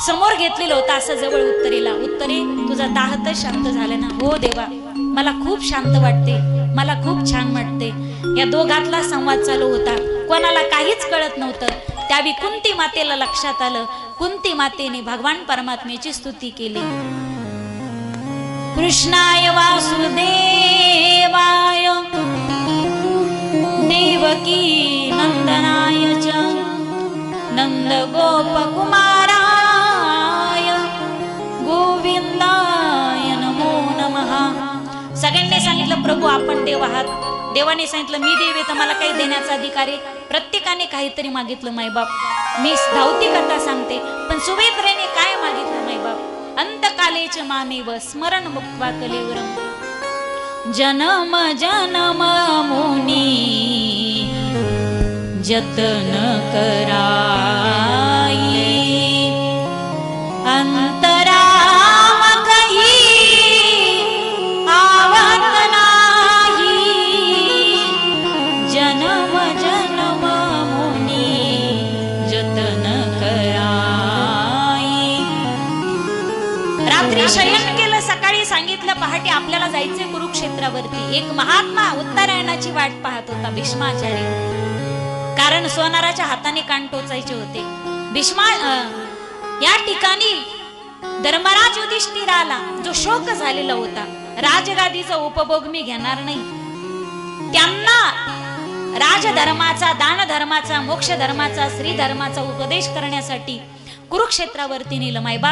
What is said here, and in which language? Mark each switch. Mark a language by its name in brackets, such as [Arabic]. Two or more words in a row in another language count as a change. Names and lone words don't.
[Marathi] समोर घेतलेलं होतं असं जवळ उत्तरेला. उत्तरे, तुझा दाह तर शांत झाला ना? हो देवा, मला खूप शांत वाटते, मला खूप छान वाटते. या दोघातला संवाद चालू होता, कोणाला काहीच कळत नव्हतं. त्यावेळी कुंती मातेला लक्षात आलं. कुंती मातेने भगवान परमात्म्याची स्तुती केली. [Sanskrit] कृष्णाय वासुदेवाय देवकी नंदनाय च नंद गोप कुमाराय गोविंदाय नमो नमः. [Marathi] सगळ्यांनी सांगितलं प्रभू आपण देव आहात. देवाने सांगितलं मी देव आहे तर मला काही देण्याचा अधिकार आहे. प्रत्येकाने काहीतरी मागितलं मायबाप. मी धावती कथा सांगते, पण सुवेद्रेने काय मागितलं मायबाप? [Sanskrit] अंतकालेच मामेव स्मरण मुक्त्वा कलेवरम. [Awadhi] जन्म जन्म मुनी जतन कराई अंतराम कही आवत नाही. जन्म जन्म मुनी जतन कराई. [Marathi] रात्री शयन केलं, सकाळी सांगितलं पहाटे आपल्याला जायचे कुरुक्षेत्रावरती. एक महात्मा उत्तरायणाची वाट पाहत होता, भीष्माचार्य. कारण सोनाराच्या हाताने कान टोचायचे होते. भीष्मा या ठिकाणी धर्मराज युधिष्ठिराला जो शोक झालेला होता, राजगादीचा उपभोग मी घेणार नाही, त्यांना राजधर्माचा, दान धर्माचा, मोक्ष धर्माचा, श्री धर्माचा उपदेश करण्यासाठी कुरुक्षेत्रावरती नेलं मायबाप.